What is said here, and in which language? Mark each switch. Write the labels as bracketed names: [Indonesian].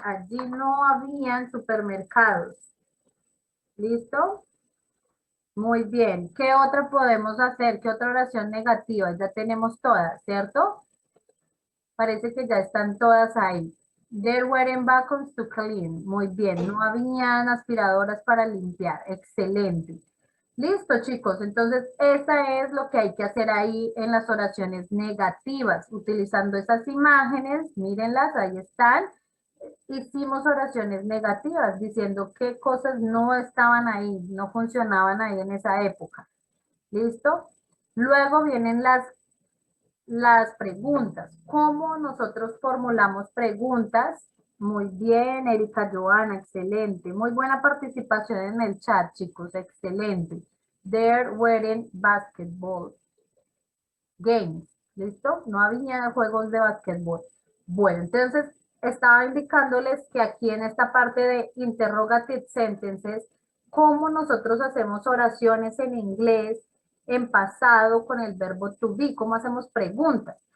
[Spanish] Allí no habían supermercados. ¿Listo? Muy bien. ¿Qué otra podemos hacer? ¿Qué otra oración negativa? Ya tenemos todas, ¿cierto? Parece que ya están todas ahí. [English] There weren't vacuums to clean. [Spanish] Muy bien. No habían aspiradoras para limpiar. Excelente. Listo, chicos. Entonces, esa es lo que hay que hacer ahí en las oraciones negativas. Utilizando esas imágenes, mírenlas, ahí están. Hicimos oraciones negativas, diciendo qué cosas no estaban ahí, no funcionaban ahí en esa época. ¿Listo? Luego vienen las preguntas. ¿Cómo nosotros formulamos preguntas? Muy bien, Erika Joana, excelente. Muy buena participación en el chat, chicos, excelente. [English] There weren't basketball games. [Spanish] ¿Listo? No había juegos de básquetbol. Bueno, entonces estaba indicándoles que aquí en esta parte de interrogative sentences, cómo nosotros hacemos oraciones en inglés en pasado con el verbo to be, cómo hacemos preguntas.